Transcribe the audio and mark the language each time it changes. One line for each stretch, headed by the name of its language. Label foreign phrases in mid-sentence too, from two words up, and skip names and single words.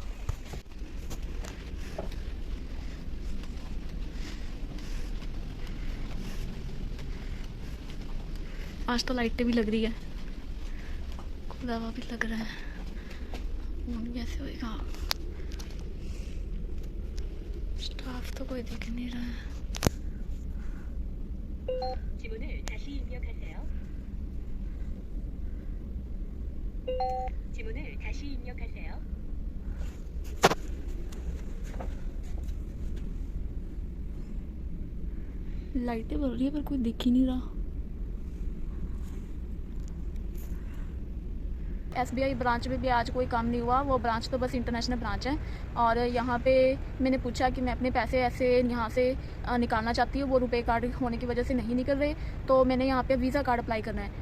Hindi: आज तो लाइटें भी लग रही है, खुला हुआ भी लग रहा है, कैसे होएगा। स्टाफ तो कोई दिख नहीं रहा है।
Korean: 지문을 다시 입력하세요. 지문을 다시 입력하세요.
Hindi: लाइटें बल रही है पर कोई दिख ही नहीं रहा। SBI ब्रांच में भी आज कोई काम नहीं हुआ। वो ब्रांच तो बस
English: international branch
Hindi: है, और यहाँ पे मैंने पूछा कि मैं अपने पैसे ऐसे यहाँ से निकालना चाहती हूँ, वो रुपए कार्ड होने की वजह से नहीं निकल रहे, तो मैंने यहाँ पे
English: visa card apply
Hindi: करना है।